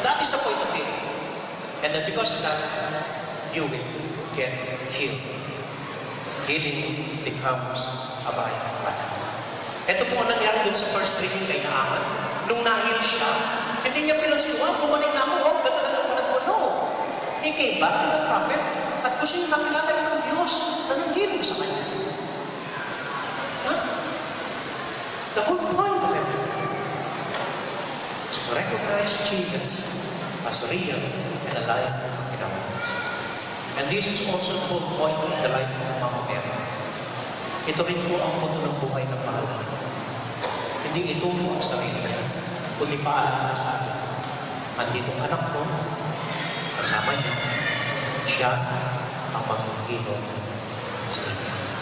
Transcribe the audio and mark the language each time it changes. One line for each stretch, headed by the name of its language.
English: That is the point of healing. And then because of that, you will get healed. Healing becomes a byproduct.
Filipino: Ito po ang nangyari dun sa first reading kay Naaman. Nung na-heal siya, hindi niya pinansin, wow, bumalik na ako, ganda na naman ako.
English: No. He came back to the prophet
Filipino: at gusto niya makilala ng Diyos na nang-healing sa kanya. Huh?
English: The whole point of everything is to recognize Jesus as real and alive in our lives. And this is also the whole point of the life of Mama Mary.
Filipino: Ito rin po ang punto ng buhay ng mahal. Hindi ito ang sarili niya, kundi paalala sa akin. Andito ang anak ko, kasama niya, siya ang mag-inom sa inyo.